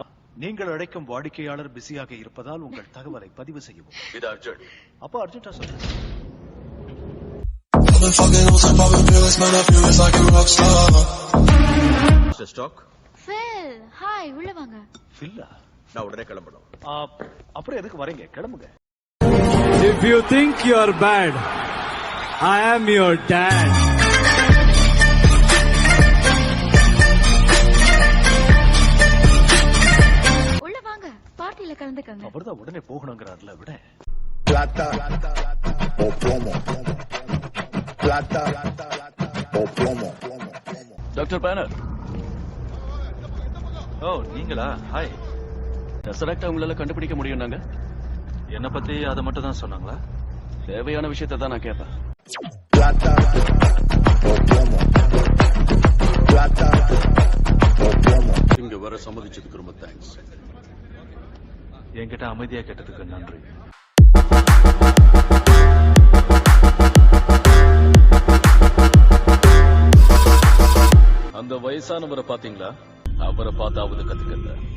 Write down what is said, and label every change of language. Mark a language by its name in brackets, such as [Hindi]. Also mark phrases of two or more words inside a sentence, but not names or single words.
[Tamil] நீங்கள் அழைக்கும் வாடிக்கையாளர் பிஸியாக இருப்பதால் உங்கள் தகவலை பதிவு செய்யவும். இது அர்ஜென்ட். அப்ப அர்ஜென்டா சொல்லு. ஸ்டாக் ஃபில், ஹாய், உள்ள வாங்க. ஃபில்லா? நான் உடனே கிளம்பணும். அப்புறம் எதுக்கு வரீங்க? கிளம்புங்க. [English] If you think you're bad, I am your dad. [Tamil] உள்ள வாங்க, பார்ட்டில கலந்துக்கங்க. அவர்தான் உடனே போகணுங்கிறார்ல, விட. [Spanish] Plata o plomo. Plata o plomo. [Tamil] டாக்டர் பேனர். ஓ, நீங்களா? ஹாய். டெசராக்ட் அவங்களால கண்டுபிடிக்க முடியும். நாங்க என்ன பத்தி அதை மட்டும் தான் சொன்னாங்களா? தேவையான விஷயத்தை தான் நான் கேட்பேன். [Spanish] Plata o plomo. Plata o plomo. [Tamil] இங்க வர சம்மதிச்சதுக்கு ரொம்ப தேங்க்ஸ். என்கிட்ட அமைதியா கேட்டதுக்கு நன்றி. அந்த வயசானவரை பாத்தீங்களா? அவரை பார்த்தாவது கத்துக்கல.